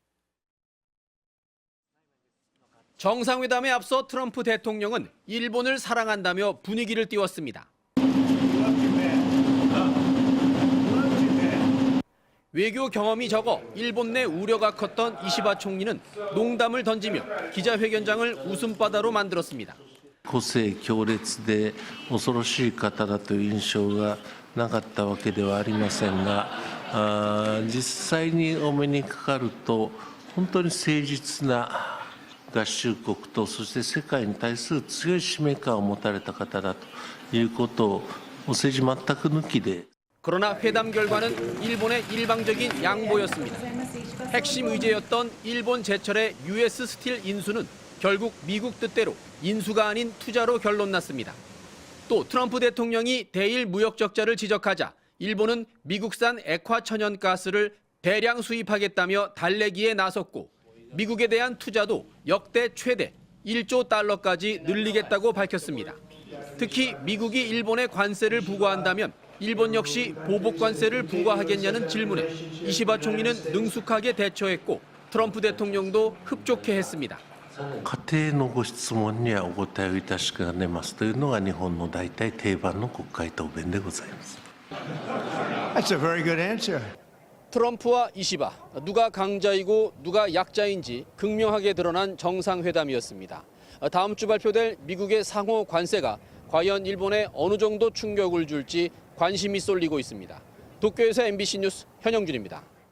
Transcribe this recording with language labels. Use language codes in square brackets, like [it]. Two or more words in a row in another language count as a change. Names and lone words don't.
[ko] 정상회담에 앞서 트럼프 대통령은 일본을 사랑한다며 분위기를 띄웠습니다. 외교 경험이 적어 일본 내 우려가 컸던 이시바 총리는 농담을 던지며 기자회견장을 웃음바다로 만들었습니다. [ja] 個性強烈で恐ろしい方だという印象がなかったわけではありませんが、実際にお目にかかると本当に誠実な合衆国とそして世界に対する強い使命感を持たれた方だということを政治全く抜きで。 [ko] 그러나 회담 결과는 일본의 일방적인 양보였습니다. 핵심 의제였던 일본 제철의 US 스틸 인수는 결국 미국 뜻대로 인수가 아닌 투자로 결론났습니다. 또 트럼프 대통령이 대일 무역 적자를 지적하자 일본은 미국산 액화 천연가스를 대량 수입하겠다며 달래기에 나섰고 미국에 대한 투자도 역대 최대 1조 달러까지 늘리겠다고 밝혔습니다. 특히 미국이 일본에 관세를 부과한다면 일본 역시 보복 관세를 부과하겠냐는 질문에 이시바 총리는 능숙하게 대처했고 트럼프 대통령도 흡족해 했습니다. [ja] 家庭のご質問にはお答えをいたしかねますというのが日本の大体定番の国会答弁でございます。 [en] That's a very good answer. [ko] 트럼프와 이시바, 누가 강자이고 누가 약자인지 극명하게 드러난 정상회담이었습니다. 다음 주 발표될 미국의 상호 관세가 과연 일본에 어느 정도 충격을 줄지 관심이 쏠리고 있습니다. 도쿄에서 MBC 뉴스 현영준입니다.